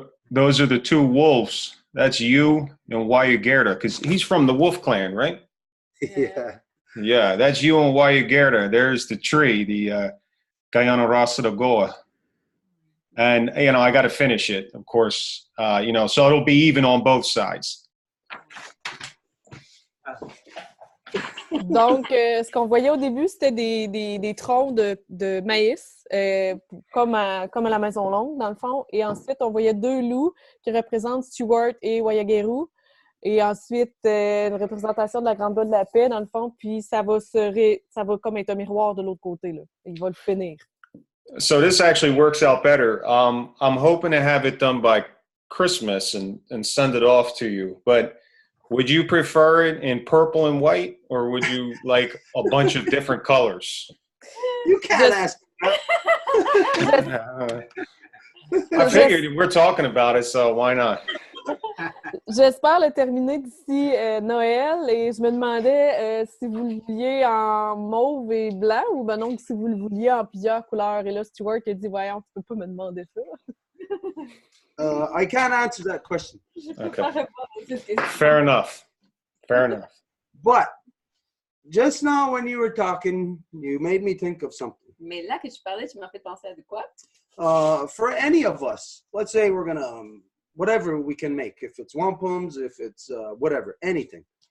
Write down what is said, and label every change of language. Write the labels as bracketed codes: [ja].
[en] Those are the two wolves. That's you and Wayugerda, because he's from the wolf clan, right? Yeah. Yeah, that's you and Wayugerda. There's the tree, the Guyana Rasa de Goa. And, I got to finish it, of course, so it'll be even on both sides. [fr] Donc, ce qu'on voyait au début, c'était des troncs de maïs, comme à la Maison Longue, dans le fond. Et ensuite, on voyait deux loups qui représentent Stuart et Wayageru. Et ensuite, une représentation de la Grande Voie de la Paix, dans le fond. Puis, ça va comme être un miroir de l'autre côté, là. Il va le finir. [en] So this actually works out better. I'm hoping to have it done by Christmas and send it off to you. But would you prefer it in purple and white, or would you like a bunch of different colors? You can't ask. I figured we're talking about it, so why not? [fr] J'espère le terminer d'ici Noël, et je me demandais si vous le vouliez en mauve et blanc ou ben non, si vous le vouliez en plusieurs couleurs. Et là, Stuart a dit, voyons, tu peux pas me demander ça. [en] I can't answer that question. Okay. Fair enough. But just now when you were talking, you made me think of something. [fr] Mais là que tu parlais, tu m'as fait penser à de quoi? [en] For any of us, let's say we're gonna whatever we can make, if it's wampums, if it's whatever, anything.